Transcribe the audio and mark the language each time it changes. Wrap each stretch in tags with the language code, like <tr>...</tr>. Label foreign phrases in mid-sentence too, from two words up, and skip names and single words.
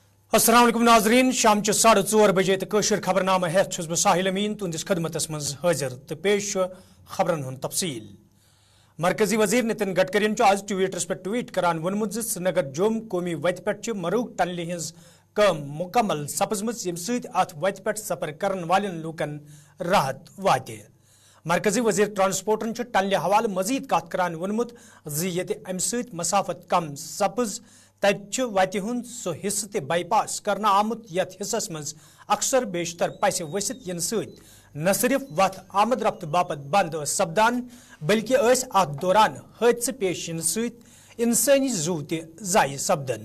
<ks>अस्सलाम वालेकुम नाजरीन शाम 4:30 बजे तो कशर खबरनामा हेत बह साहिल अमीन तुंदिस खदमतस मज हाजिर तो पेश खबरन हुन तफसील। मरकजी वजीर नितिन गडकरियन आज ट्विटरस पे ट्वीट करान वोनमुत श्रीनगर जोम कौमी वत पे मरूग टनल हज कम मुकम्मल सपजम यम सत वत पे सफर करन वालन लूकन राहत वात। मरकजी वजीर ट्रांसपोर्टन टनल हवाले मजीद कत करान वोनमुत अम सत मसाफत कम सपज तत वत हुंद सो हिस्स ते बाईपास करना आमुत यथ हिस्सस मज अक्सर बेशतर पैसे वसित इन सत न सिर्फ वत आमद रफ्त बापत बंद सपदान बल्कि अत दौरान हादसे पेश इन सत इंसानी जू ते जाय सपदन।</ks>